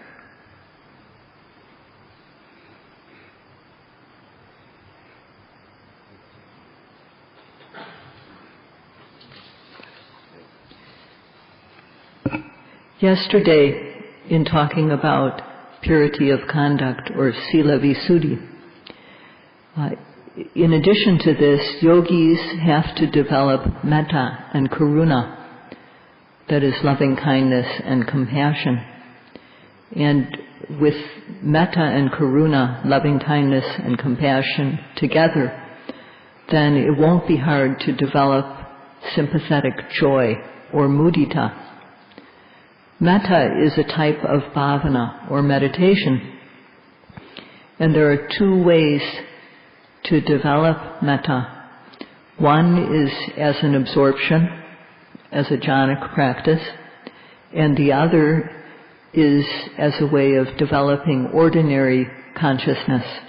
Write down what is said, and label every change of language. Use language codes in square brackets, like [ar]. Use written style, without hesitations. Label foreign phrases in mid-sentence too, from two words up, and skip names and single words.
[en] Yesterday, in talking about purity of conduct or [pi] Sila Visuddhi, [en] in addition to this, yogis have to develop metta and karuna, that is loving kindness and compassion. And with metta and karuna, loving kindness and compassion together, then it won't be hard to develop sympathetic joy or mudita. Metta is a type of bhavana or meditation, and there are two ways to develop metta. One is as an absorption, as a jhanic practice, and the other is as a way of developing ordinary consciousness.